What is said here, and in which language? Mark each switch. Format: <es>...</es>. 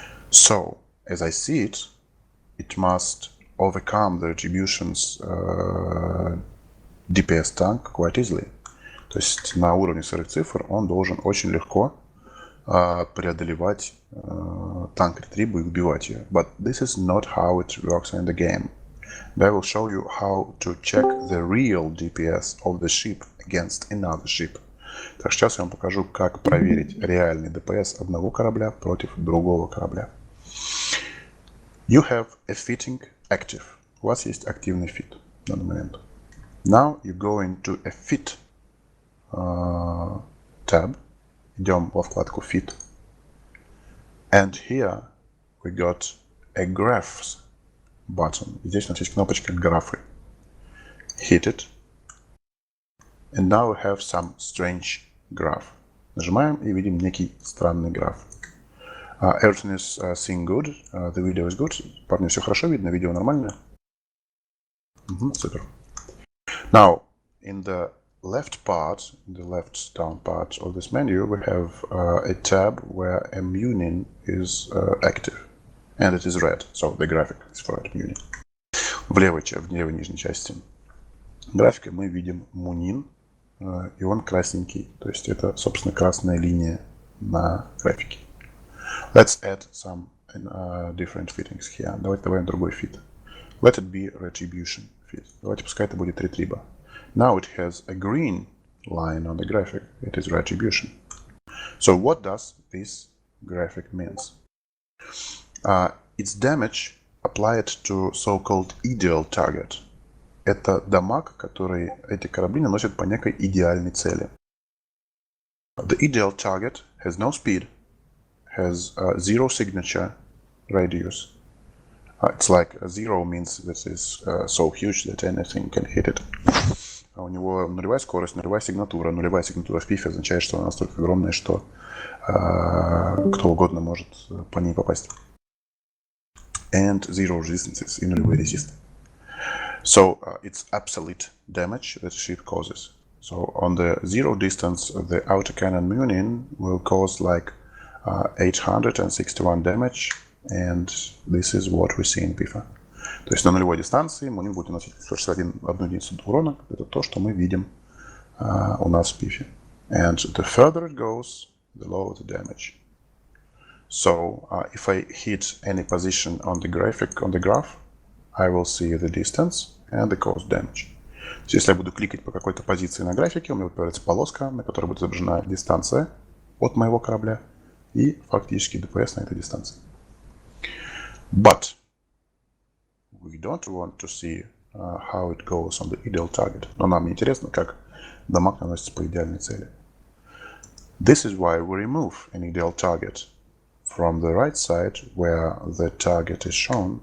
<en>So, as I see it, it must overcome the Retribution's DPS tank quite easily.</en> <ru>То есть на уровне сырых цифр он должен очень легко преодолевать танк Ретрибу и убивать ее.</ru> <en>But this is not how it works in the game. And I will show you how to check the real DPS of the ship against another ship.</en> <ru>Так, сейчас я вам покажу, как проверить реальный ДПС одного корабля против другого корабля.</ru> <en>You have a fitting active.</en> <ru>У вас есть активный фит в данный момент.</ru> <en>Now you go into a fit tab.</en> <ru>Идем во вкладку Fit.</ru> <en>And here we got a Graphs button.</en> <ru>Здесь у нас есть кнопочка Графы.</ru> <en>Hit it. And now we have some strange graph.</en> <ru>Нажимаем и видим некий странный граф.</ru> <en>Everything is seeing good. The video is good.</en> <ru>Парни, все хорошо видно? Видео нормальное? Супер.</ru> <en>Now, in the left part, the left down part of this menu, we have a tab where a Munin is active, and it is red, so the graphic is for that Munin.</en> <ru>В левой нижней части графика мы видим Munin, и он красненький, то есть это, собственно, красная линия на графике.</ru> <en>Let's add some different fittings here.</en> <ru>Давайте добавим другой фит.</ru> <en>Let it be Retribution fit.</en> <ru>Давайте пускай это будет Ретриба.</ru> <en>Now it has a green line on the graphic. It is Retribution. So what does this graphic means? It's damage applied to so-called ideal target.</en> <ru>Это дамаг, который эти корабли наносят по некой идеальной цели.</ru> <en>The ideal target has no speed, has zero signature radius. It's like zero means this is so huge that anything can hit it.</en> <ru>У него нулевая скорость, нулевая сигнатура. Нулевая сигнатура в пифе означает, что она настолько огромная, что кто угодно может по ней попасть.</ru> <en>And zero resistances</en> <ru>и нулевой резист.</ru> <en>So it's absolute damage that the ship causes. So on the zero distance, the autocannon Munin will cause like 861 damage, and this is what we see in Пифа.</en> <ru>То есть на нулевой дистанции Мунин будет наносить 161 единицу урона. Это то, что мы видим у нас в Пифе.</ru> <en>And the further it goes, the lower the damage. So if I hit any position on the graph, I will see the distance and the cost damage.</en> <ru>То есть, если я буду кликать по какой-то позиции на графике, у меня появится полоска, на которой будет изображена дистанция от моего корабля и фактически ДПС на этой дистанции.</ru> <en>But we don't want to see how it goes on the ideal target.</en> <ru>Но нам интересно, как дамаг наносится по идеальной цели.</ru> <en>This is why we remove an ideal target from the right side where the target is shown.</en>